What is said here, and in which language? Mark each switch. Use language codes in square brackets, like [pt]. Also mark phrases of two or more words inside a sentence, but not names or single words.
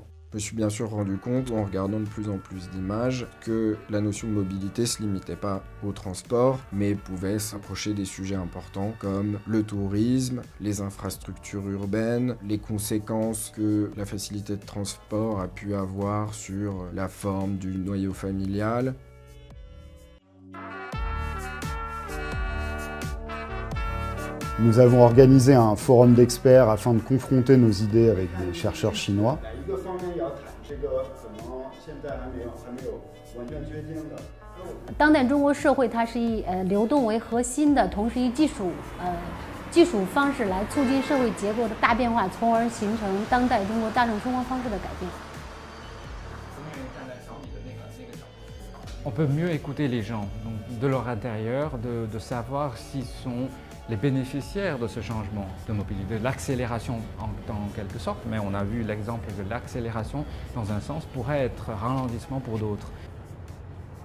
[fr] Je me suis bien sûr rendu compte, en regardant de plus en plus d'images, que la notion de mobilité ne se limitait pas au transport, mais pouvait s'approcher des sujets importants comme le tourisme, les infrastructures urbaines, les conséquences que la facilité de transport a pu avoir sur la forme du noyau familial. Nous avons organisé un forum d'experts afin de confronter nos idées avec des chercheurs chinois. [zh] 当代中国社会它是以流动为核心的，同时以技术方式来促进社会结构的大变化，从而形成当代中国大众生活方式的改变。 [fr] On peut mieux écouter les gens, donc de leur intérieur, de savoir s'ils sont les bénéficiaires de ce changement de mobilité, de l'accélération en quelque sorte, mais on a vu l'exemple de l'accélération dans un sens pourrait être ralentissement pour d'autres.